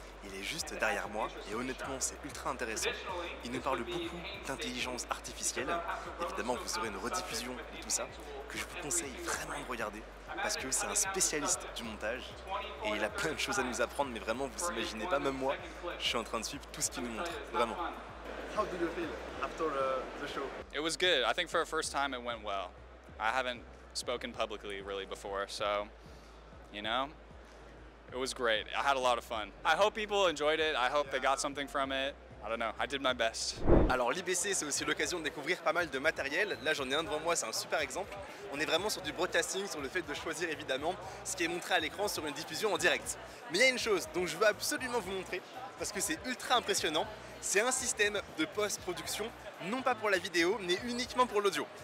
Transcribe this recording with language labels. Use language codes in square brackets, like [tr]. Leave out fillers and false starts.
[fr] il est juste derrière moi et honnêtement c'est ultra intéressant. Il nous parle beaucoup d'intelligence artificielle. Évidemment vous aurez une rediffusion de tout ça que je vous conseille vraiment de regarder parce que c'est un spécialiste du montage et il a plein de choses à nous apprendre, mais vraiment vous imaginez pas, même moi je suis en train de suivre tout ce qu'il nous montre, vraiment. [en] How did you feel after the show? It was good. I think for a first time it went well. I haven't spoken publicly really before, so you know, it was great. I had a lot of fun. I hope people enjoyed it. I hope they got something from it. I don't know, I did my best. [fr] Alors l'IBC c'est aussi l'occasion de découvrir pas mal de matériel. Là j'en ai un devant moi, c'est un super exemple. On est vraiment sur du broadcasting, sur le fait de choisir évidemment ce qui est montré à l'écran sur une diffusion en direct. Mais il y a une chose dont je veux absolument vous montrer, parce que c'est ultra impressionnant. C'est un système de post-production, non pas pour la vidéo, mais uniquement pour l'audio.